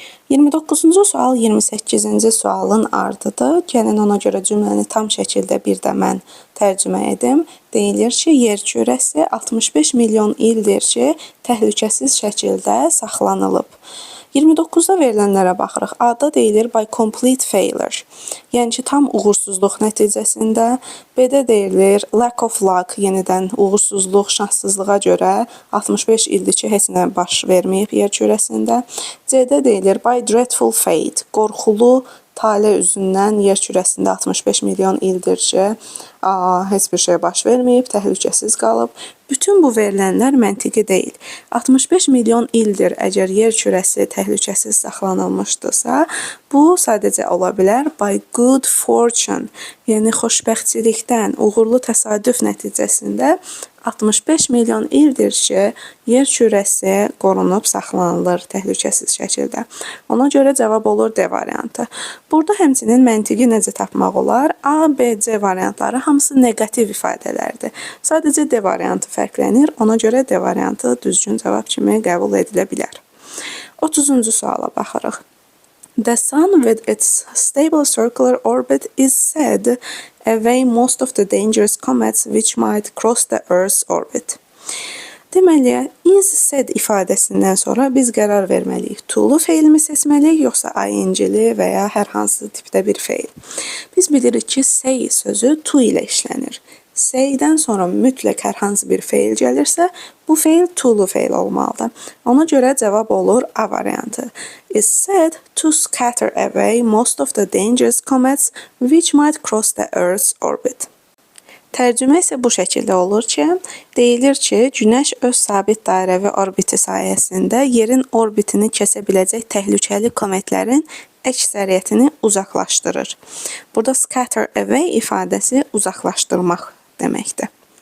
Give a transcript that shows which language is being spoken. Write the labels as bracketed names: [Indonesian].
[Azerbaijani] 29-cu sual 28-ci sualın ardıdır. Gəlin ona görə cümləni tam şəkildə bir də mən tərcümə edim. Deyilir ki, yer kürəsi 65 milyon ildir ki, təhlükəsiz şəkildə saxlanılıb. 29-da verilənlərə baxırıq. A-da deyilir [English] by complete failure. [Azerbaijani] Yəni ki, tam uğursuzluq nəticəsində. B-də deyilir [English] lack of luck, [Azerbaijani] yenidən uğursuzluq, şanssızlığa görə 65 ildir ki, heç nə baş verməyib yer kürəsində. C-də deyilir [English] by dreadful fate, [Azerbaijani] qorxulu talih üzündən yer kürəsində 65 milyon ildir ki, heç bir şey baş verməyib, təhlükəsiz qalıb. Bütün bu verilənlər məntiqi deyil. 65 milyon ildir əgər yer kürəsi təhlükəsiz saxlanılmışdırsa, bu sadəcə ola bilər [English] by good fortune, [Azerbaijani] yəni xoşbəxtçilikdən, uğurlu təsadüf nəticəsində 65 milyon ildir ki, yer kürəsi qorunub saxlanılır təhlükəsiz şəkildə. Ona görə cavab olur D variantı. Burada həmçinin məntiqi necə tapmaq olar? A, B, C variantları hamısı negativ ifadələrdir. Sadəcə D variantı fərqlənir. Ona görə D variantı düzgün cavab kimi qəbul edilə bilər. 30-cu suala baxırıq. [English] The sun with its stable circular orbit is said away most of the dangerous comets which might cross the Earth's orbit. [Azerbaijani] Deməli, is said ifadəsindən sonra biz qərar verməliyik. To-lu feilimi seçməliyik, yoxsa ing-li və ya hər hansı tipdə bir feil. Biz bilirik ki, say sözü to ilə işlənir. Say-dən sonra mütləq hər hansı bir feil gəlirsə, bu feil to-lu feil olmalıdır. Ona görə cavab olur A variantı. [English] Is said to scatter away most of the dangerous comets which might cross the Earth's orbit. [Azerbaijani] Tərcümə isə bu şəkildə olur ki, deyilir ki, Günəş öz sabit dairəvi orbiti sayəsində yerin orbitini kəsə biləcək təhlükəli kometlərin əksəriyyətini uzaqlaşdırır. Burada scatter away ifadəsi uzaqlaşdırmaq deməkdir.